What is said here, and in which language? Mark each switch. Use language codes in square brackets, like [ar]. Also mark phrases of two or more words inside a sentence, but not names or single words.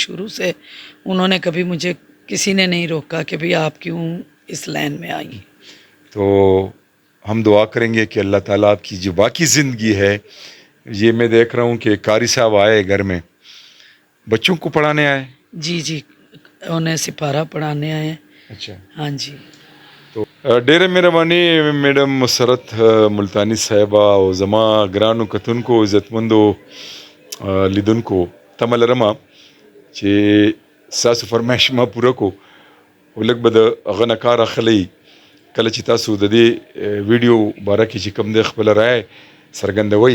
[ur] شروع سے انہوں نے کبھی مجھے، کسی نے نہیں روکا کہ بھئی آپ کیوں اس لائن میں آئی. تو ہم دعا کریں گے کہ اللہ تعالیٰ آپ کی جو باقی زندگی ہے، یہ میں دیکھ رہا ہوں کہ قاری صاحب آئے گھر میں، بچوں کو پڑھانے آئے. جی جی، انہیں سپارہ پڑھانے آئے ہیں. اچھا، ہاں جی. [ps] تو ډیره مهرباني میډم مسرت ملتانی صاحبہ او زما ګرانو کتونکو، عزتمندو لیدونکو، تمه لرمه چې ستاسو فرمایش ما پوره کو، ولږ به د هغه نه کار اخلی کله چې تاسو د دې ویډیو باره کې چې کوم د خپله رایه څرګندوئ.